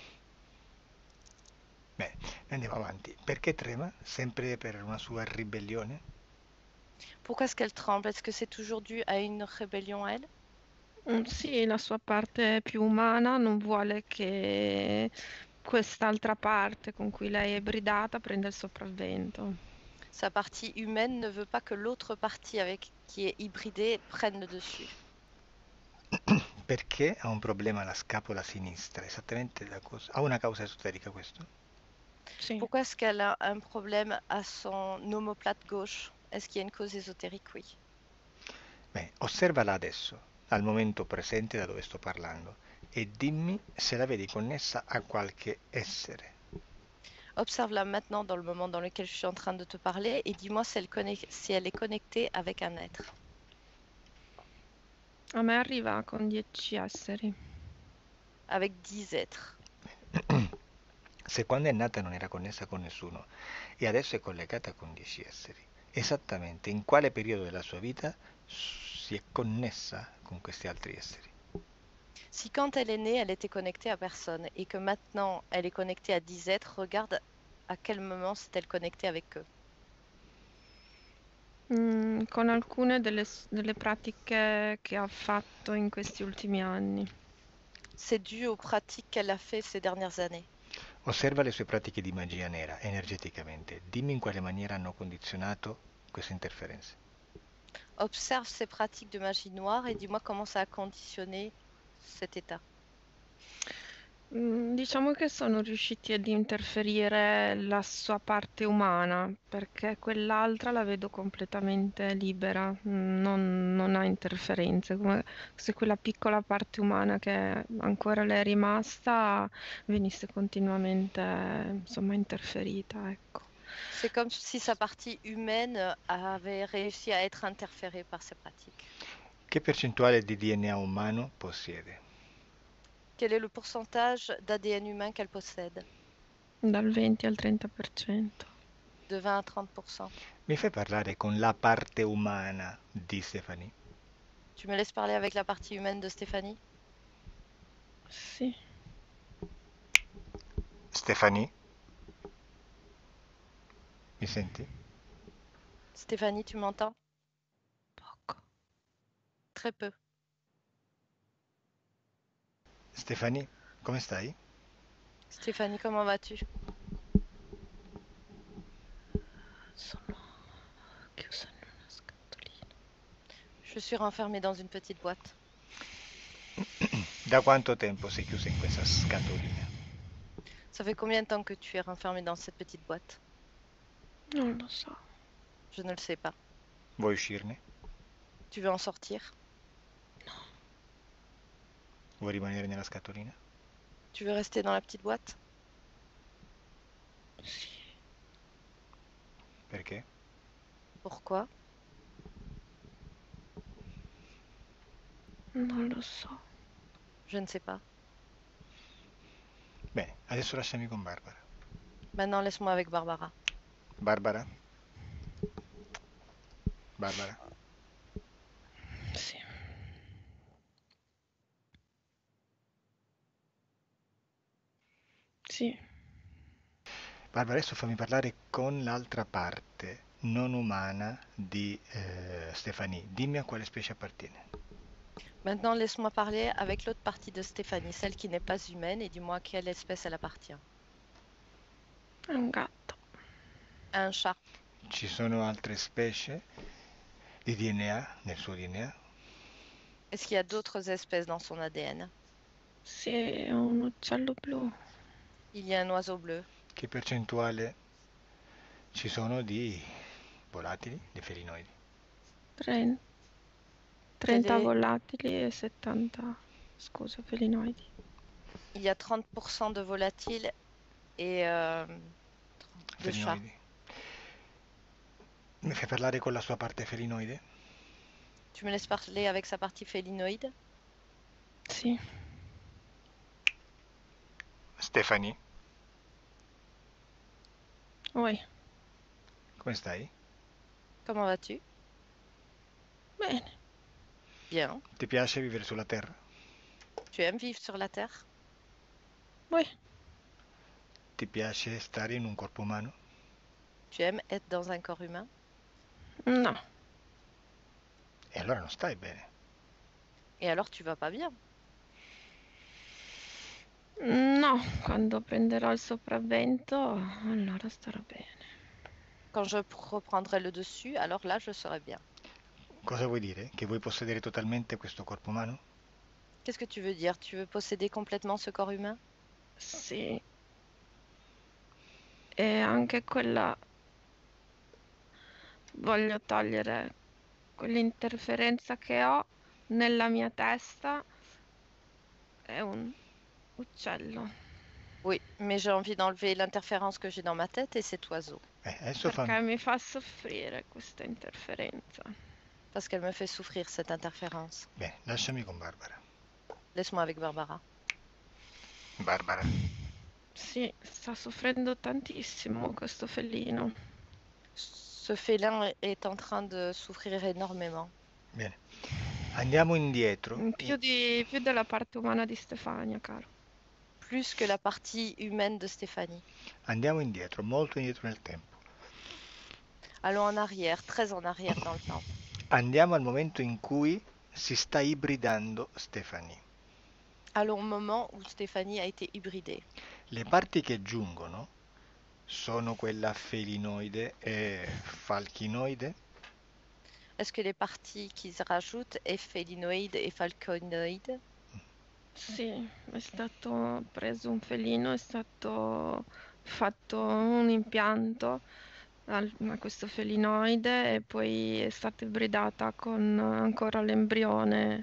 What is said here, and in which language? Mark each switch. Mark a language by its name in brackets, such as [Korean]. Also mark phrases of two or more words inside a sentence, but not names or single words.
[Italian] Bene, andiamo avanti. Perché trema? Sempre per una sua ribellione? [French] Pourquoi est-ce qu'elle tremble? Est-ce que c'est toujours dû à une rébellion, elle? [Italian] Sì, la sua parte più umana non vuole che quest'altra parte con cui lei è bridata prenda il sopravvento. [French] Sa partie humaine ne veut pas que l'autre partie avec qui est hybridée prenne le dessus. [Italian] Perché ha un problema alla scapola sinistra? Esattamente da cosa? Ha una causa esoterica questo? Sì. [French] Pourquoi est-ce qu'elle a un problème à son omoplate gauche? Est-ce qu'il y a une cause ésotérique? Oui. [Italian] Bene, osservala adesso, al momento presente da dove sto parlando, e dimmi se la vedi connessa a qualche essere. [French] Observe-la maintenant dans le moment dans lequel je suis en train de te parler et dis-moi si elle est connectée avec un être. [Italian] A me arriva con 10 esseri. [French] Avec 10 êtres. [Italian] Se quando è nata non era connessa con nessuno e adesso è collegata con 10 esseri, esattamente in quale periodo della sua vita si è connessa con questi altri esseri? [French] Si quand elle est née, elle était connectée à personne et que maintenant elle est connectée à 10 êtres, regarde à quel moment s'est-elle connectée avec eux. [Italian] Con alcune delle pratiche che ha fatto in questi ultimi anni. [French] C'est dû aux pratiques qu'elle a fait ces dernières années. [Italian] Osserva le sue pratiche di magia nera energeticamente. Dimmi in quale maniera hanno condizionato queste interferenze. [French] Observe ses pratiques de magie noire et dis-moi comment ça a conditionné cet état. [Italian] Diciamo che sono riusciti ad interferire la sua parte umana, perché quell'altra la vedo completamente libera, non ha interferenze, come se quella piccola parte umana che ancora le è rimasta venisse continuamente, insomma, interferita, ecco. [French] C'est comme si sa partie humaine avait réussi à être interférée par ces pratiques. [Italian] Che percentuale di DNA umano possiede? [French] Quel est le pourcentage d'ADN humain qu'elle possède? [Italian] Dal 20 al 30%. [French] De 20 à 30%. [Italian] Mi fai parlare con la parte umana di Stefani? [French] Tu me laisses parler avec la partie humaine de Stéphanie? [Italian] Sì. Stefani? Mi senti? [French] Stéphanie, tu m'entends? [Italian] Poco. [French] Très peu. [Italian] Stefani, come stai? [French] Stéphanie, comment vas-tu? [Italian] Sono chiusa in una scatolina. [French] Je suis renfermée dans une petite boîte. [Italian] Da quanto tempo sei chiusa in questa scatolina? [French] Ça fait combien de temps que tu es renfermée dans cette petite boîte? [Italian] Non lo so. [French] Je ne le sais pas. [Italian] Vuoi uscirne? [French] Tu veux en sortir? [Italian] Vuoi rimanere nella scatolina? [French] Tu veux rester dans la petite boîte? [Italian] Sì. Perché? [French] Pourquoi? [Italian] Non lo so. [French] Je ne sais pas. [Italian] Bene, adesso lasciami con Barbara. [French] Maintenant, laisse-moi avec Barbara. [Italian] Barbara? Barbara? Sì. Sì. Barbara, adesso fammi parlare con l'altra parte non umana di Stefani. Dimmi a quale specie appartiene. [French] Maintenant, laisse-moi parler avec l'autre partie de Stéphanie, celle qui n'est pas humaine, et dis-moi à quelle espèce elle appartient. [Italian] È un gatto. [French] Un chat. [Italian] Ci sono altre specie di DNA nel suo DNA? [French] Est-ce qu'il y a d'autres espèces dans son ADN? [Italian] Sì, è un uccello blu. [French] Il y a un oiseau bleu. [Italian] Che percentuale ci sono di volatili, di felinoidi? 30 [French] Quel est- [Italian] volatili e 70, scusa, felinoidi. [French] Il y a 30% de volatiles et de chats. [Italian] Felinoidi. Mi fai parlare con la sua parte felinoide? [French] Tu me laisses parler avec sa partie félinoïde? [Italian] Sì. Stefani, Oi. come stai? [French] Comment vas-tu? [Italian] Bene. [French] Bien. [Italian] Ti piace vivere sulla Terra? [French] Tu aimes vivre sur la Terre? Oui, [Italian] Ti piace stare in un corpo umano? [French] Tu aimes être dans un corps humain? [Italian] no. E allora non stai bene. [French] Et alors tu vas pas bien? [Italian] No, quando prenderò il sopravvento, allora starò bene. [French] Quand je reprendrai le dessus, alors là, je serai bien. [Italian] Cosa vuoi dire? Che vuoi possedere totalmente questo corpo umano? [French] Qu'est-ce que tu veux dire? Tu veux posséder complètement ce corps humain? [Italian] Sì. E anche quella voglio togliere quell'interferenza che ho nella mia testa è un uccello. [French] Oui, mais j'ai envie d'enlever l'interférence que j'ai dans ma tête et cet oiseau. [Italian] Adesso Perché mi fa soffrire questa interferenza. [French] Parce qu'elle me fait souffrir, cette interférence. [Italian] Bene, lasciami con Barbara. [French] Laisse-moi avec Barbara. [Italian] Barbara, Sì, sta soffrendo tantissimo questo felino. [French] Ce félin est en train de souffrir énormément. [Italian] bene. Andiamo indietro. Più della parte umana di Stefania, caro. [French] Plus que la partie humaine de Stéphanie. [Italian] Andiamo indietro, molto indietro nel tempo. [French] Allons en arrière, très en arrière dans le temps. [Italian] Andiamo al momento in cui si sta ibridando Stefani. [French] Allons au moment où Stéphanie a été hybridée. [Italian] Le parti che giungono sono quella felinoide e falchinoide? [French] Est-ce que les parties qu'ils rajoutent est félinoïde et falconoïde? [Italian] Sì, è stato preso un felino, è stato fatto un impianto a questo felinoide e poi è stata ibridata con ancora l'embrione.